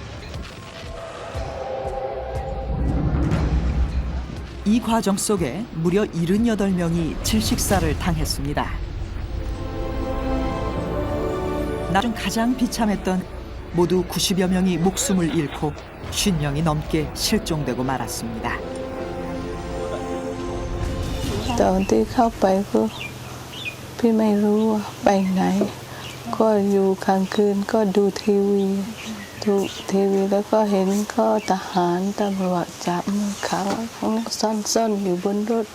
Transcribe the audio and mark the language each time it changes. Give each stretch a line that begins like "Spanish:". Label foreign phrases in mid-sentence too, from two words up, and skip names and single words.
Korean: 이 과정 속에 무려 78명이 질식사를 당했습니다. 나중 가장 비참했던 모두 90여 명이 목숨을 잃고 50명이 넘게 실종되고 말았습니다.
Thai: ตอนที่เข้าไปก็พี่ไม่รู้ว่าไปไหนก็อยู่กลางคืนก็ดูทีวีดูทีวีแล้วก็เห็นก็ทหารตำรวจจับมือขังซ่อนอยู่บนรถ